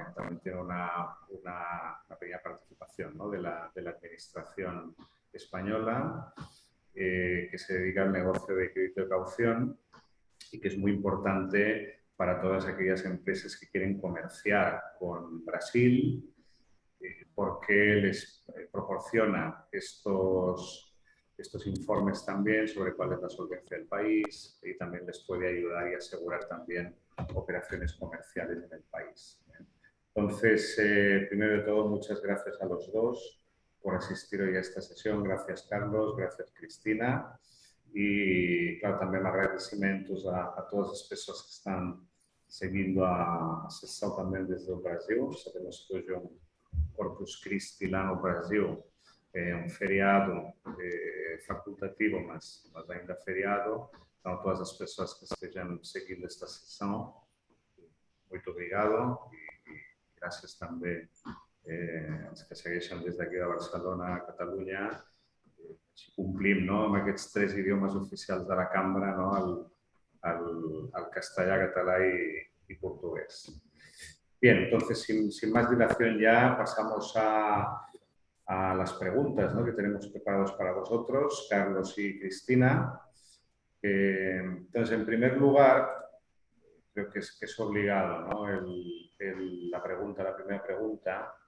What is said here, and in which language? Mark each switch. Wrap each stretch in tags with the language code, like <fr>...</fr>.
<es>También tiene una pequeña participación, ¿no?, de la administración española, que se dedica al negocio de crédito de caución y que es muy importante para todas aquellas empresas que quieren comerciar con Brasil, porque les proporciona estos informes también sobre cuál es la solvencia del país y también les puede ayudar y asegurar también operaciones comerciales en el país. Entonces, primero de todo, muchas gracias a los dos por asistir hoy a esta sesión. Gracias, Carlos. Gracias, Cristina. Y, claro, también</es> <pt>agradecimentos a todas as pessoas que estão seguindo a sessão também desde o Brasil. Sabemos que hoje é Corpus Christi lá no Brasil, é um feriado facultativo, mas ainda feriado. Então, todas as pessoas que estejam seguindo esta sessão, muito obrigado e graças também</pt> <ca>als que segueixen des d'aquí de Barcelona, Catalunya. Si complim, no?, amb aquests 3 idiomes oficials de la cambra, no?, el castellà, català y portugués.</ca> <es>Bien, entonces, sin más dilación ya pasamos a las preguntas, ¿no?, que tenemos preparados para vosotros, Carlos y Cristina. Entonces, en primer lugar, creo que es obligado, ¿no?, la primera pregunta.</es>